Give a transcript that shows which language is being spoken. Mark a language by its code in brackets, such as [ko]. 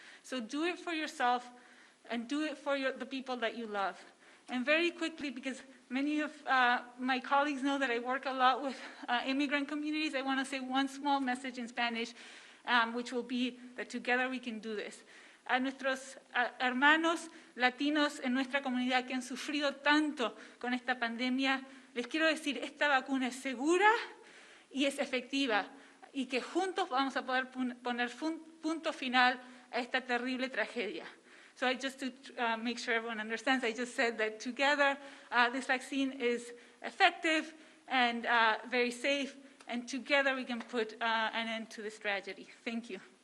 [en] So do it for yourself and do it for the people that you love. And very quickly, because Many of my colleagues know that I work a lot with immigrant communities. I want to say one small message in Spanish, which will be that together we can do this. [es] A nuestros hermanos latinos en nuestra comunidad que han sufrido tanto con esta pandemia, les quiero decir, esta vacuna es segura y es efectiva, y que juntos vamos a poder poner punto final a esta terrible tragedia. [en] So just to make sure everyone understands, I just said that together this vaccine is effective and very safe, and together we can put an end to this tragedy. Thank you.